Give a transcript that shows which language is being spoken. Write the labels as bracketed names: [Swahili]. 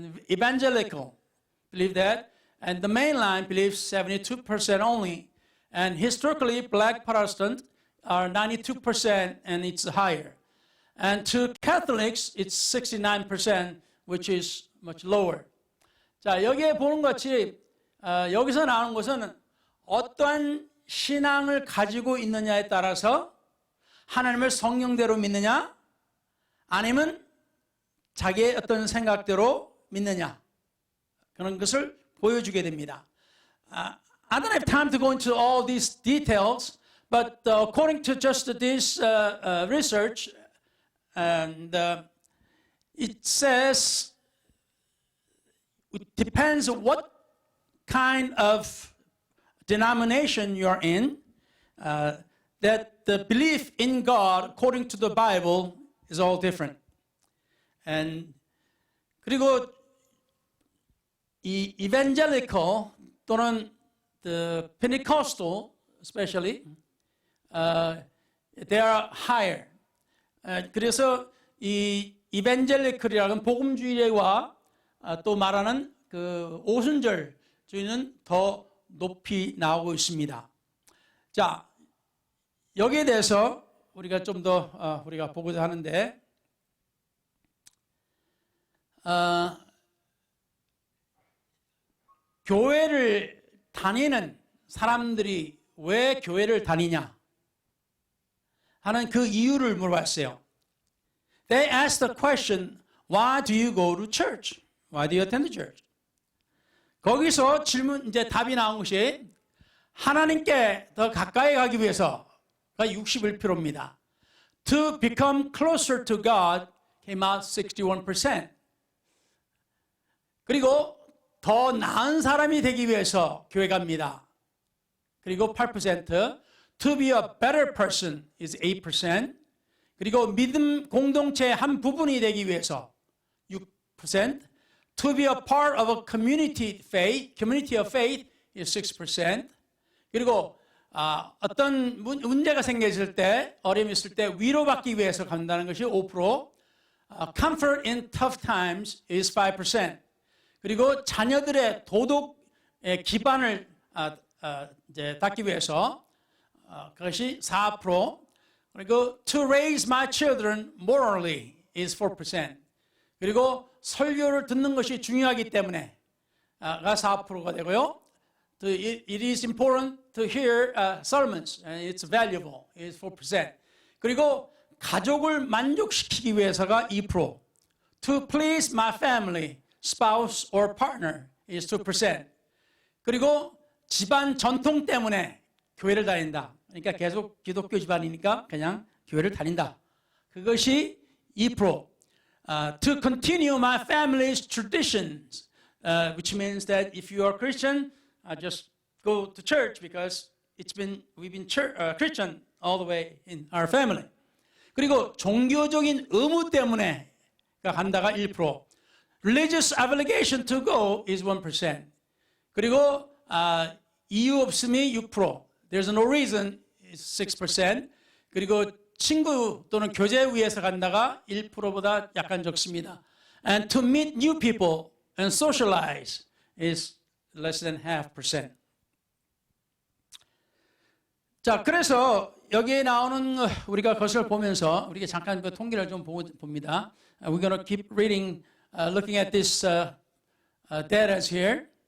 [English] evangelical believe that, and the mainline believes 72% only, and historically black Protestant are 92% and it's higher. And to Catholics, it's 69%, which is much lower. [Korean] 자, 여기에 보는 것 같이 여기서 나오는 것은 어떠한 신앙을 가지고 있느냐에 따라서 하나님을 성령대로 믿느냐 아니면 자기의 어떤 생각대로 믿느냐 그런 것을 보여주게 됩니다. [English] I don't have time to go into all these details, but according to just this research, and it says it depends what kind of denomination you're in, that the belief in God according to the Bible is all different. And [Korean] 그리고 이 [English] evangelical [Korean] 또는 [English] the Pentecostal especially, they are higher. [Korean] 그래서 이 이벤젤리컬이라는 복음주의와 또 말하는 그 오순절주의는 더 높이 나오고 있습니다. 자, 여기에 대해서 우리가 좀 더 우리가 보고자 하는데, 교회를 다니는 사람들이 왜 교회를 다니냐 하는 그 이유를 물어봤어요. [English] They asked the question, why do you go to church? Why do you attend the church? [Korean] 거기서 질문, 이제 답이 나온 것이 하나님께 더 가까이 가기 위해서가 61%입니다. [English] To become closer to God came out 61%. [Korean] 그리고 더 나은 사람이 되기 위해서 교회 갑니다. 그리고 [English] 8%. To be a better person is 8%. [Korean] 그리고 믿음 공동체의 한 부분이 되기 위해서 6%. [English] To be a part of a community of faith is 6%. [Korean] 그리고 어떤 문제가 생겼을 때, 어려움이 있을 때 위로받기 위해서 간다는 것이 5%. [English] Comfort in tough times is 5%. [Korean] 그리고 자녀들의 도덕의 기반을 이제 닦기 위해서 그것이 4%. 그리고 [English] to raise my children morally is 4%. [Korean] 그리고 설교를 듣는 것이 중요하기 때문에 가 4%가 되고요. [English] It is important to hear sermons and it's valuable is 4%. [Korean] 그리고 가족을 만족시키기 위해서가 2%. [English] To please my family, spouse or partner is 2%. [Korean] 그리고 집안 전통 때문에 교회를 다닌다. 그러니까 계속 기독교 집안이니까 그냥 교회를 다닌다. 그것이 2%. [English] To continue my family's traditions, which means that if you are Christian, just go to church because we've been Christian all the way in our family. [Korean] 그리고 종교적인 의무 때문에 간다가 1%. [English] Religious obligation to go is 1%. [Korean] 그리고 이유 없음이 6%. [English] There's no reason is 6%. [Korean] 그리고 친구 또는 교제 위해서 간다가 1%보다 약간 적습니다. [English] And to meet new people and socialize is less than 0.5%. [Korean] 자, 그래서 여기에 나오는 우리가 것을 보면서 우리가 잠깐 그 통계를 좀 봅니다. [English] We're going to keep reading, looking at this data here.